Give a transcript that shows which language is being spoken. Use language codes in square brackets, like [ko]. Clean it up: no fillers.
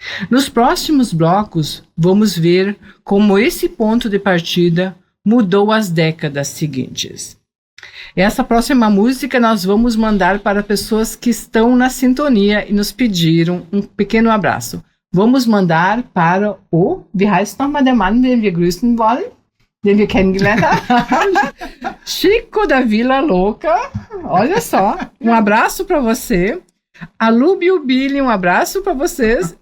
[pt] Nos próximos blocos, vamos ver como esse ponto de partida mudou as décadas seguintes. Essa próxima música nós vamos mandar para pessoas que estão na sintonia e nos pediram um pequeno abraço. Vamos mandar para o, [de] wie heißt nochmal der Mann, den wir grüßen wollen, den wir kennengelernt haben? [pt] Chico da Vila Louca, olha só, um abraço para você. A Lubi e o Billy, um abraço para vocês.